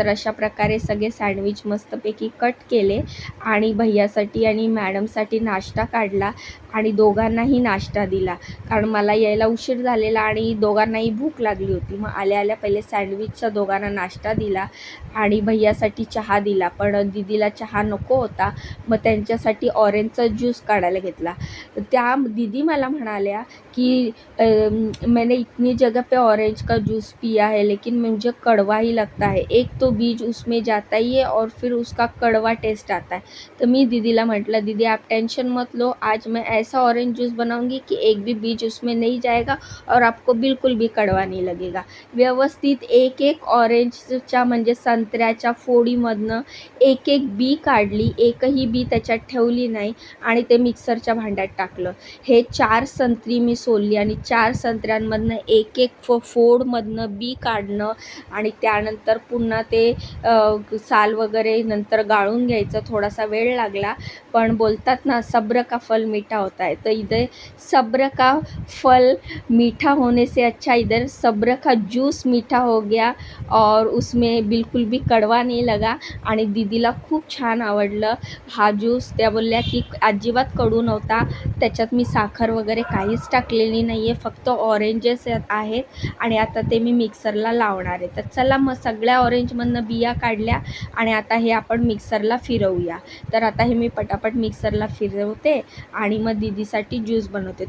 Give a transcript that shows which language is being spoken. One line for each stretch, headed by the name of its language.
Marathi: तर अशा प्रकारे सगळे सँडविच मस्तपैकी कट केले आणि भैयासाठी आणि मॅडमसाठी नाश्ता काढला आणि दोघांनाही नाश्ता दिला, कारण मला यायला उशीर झालेला आणि दोघांनाही भूक लागली होती. मग आल्या आल्या पहिले सँडविचचा दोघांना नाश्ता दिला आणि भैयासाठी चहा दिला, पण दीदीला चहा नको होता. मग त्यांच्यासाठी ऑरेंजचा ज्यूस काढायला घेतला. त्या दीदी मला म्हणाल्या कि
Hindi: मैंने इतनी जगह पे ऑरेंज का जूस पिया है लेकिन मुझे कड़वा ही लगता है, एक तो बीज उसमें जाता ही है और फिर उसका कड़वा टेस्ट आता है.
Marathi: तर मी दीदीला म्हटलं,
Hindi: दीदी आप टेंशन मत लो, आज मैं ऐसा ऑरेंज जूस बनाऊंगी कि एक भी बीज उसमें नहीं जाएगा और आपको बिल्कुल भी कड़वा नहीं लगेगा।
Marathi: व्यवस्थित एक एक ऑरेंजच्या म्हणजे संत्र्याच्या फोडीमधनं एक एक बी काढली, एकही बी त्याच्यात ठेवली नाही आणि ते मिक्सरच्या भांड्यात टाकलं. हे 4 संत्री मी सोलली आणि 4 संत्र्यांमधनं एक एक फोडमधनं बी काढणं आणि त्यानंतर पुन्हा ते साल वगैरे नंतर गाळून घ्यायचं. थोडासा वेळ लागला, पण बोलतात ना
Hindi: सब्र का फल मीठा होता है, तो इधर सब्र का फल मीठा होने से अच्छा इधर सब्र का जूस मीठा हो गया और उसमें बिल्कुल भी कड़वा नहीं लगा
Marathi: आणि दीदीला खूप छान आवडलं हा ज्यूस. त्या बोलल्या की अजिबात कडू नव्हता, त्याच्यात मी साखर वगैरे काहीच टाकलेली नाही आहे, फक्त ऑरेंजेस आहेत आणि आता ते मी मिक्सरला लावणार आहे. तर चला मग सगळ्या ऑरेंजमधनं बिया काढल्या आणि आता हे आपण मिक्सरला फिरवूया. तर आता हे मी पटापट मिक्सरला फिरवते आणि मग दीदीसाठी ज्यूस बनवते.